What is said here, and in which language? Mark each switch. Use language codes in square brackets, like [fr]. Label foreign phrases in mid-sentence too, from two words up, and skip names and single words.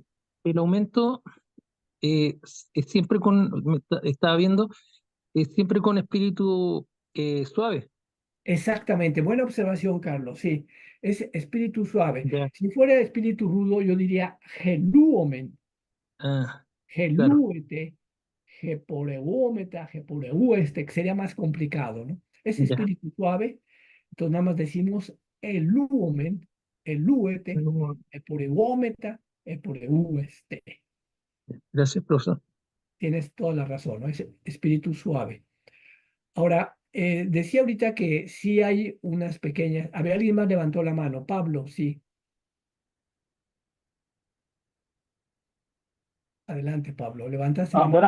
[es] el aumento es siempre estaba viendo, es siempre con espíritu suave. Exactamente, buena observación, Carlos. Sí, es espíritu suave. Ya. Si fuera espíritu rudo, yo diría geluomen, Ah, claro, [el] ἑλύετε, ἑπορευόμεθα, ἑπορευέσθε, [es] que sería más complicado, ¿no? Es ya. espíritu suave, entonces nada más decimos [el] ἐλύομεν, ἐλύετε, [es] No, [el] ἐπορευόμεθα, ἐπορευέσθε. [es] gracias, profesor. Tienes toda la razón, ¿no? Es espíritu suave. Ahora, decía ahorita que sí hay unas pequeñas. A ver, alguien más levantó la mano. Pablo, sí. Adelante, Pablo. Levantaste la mano.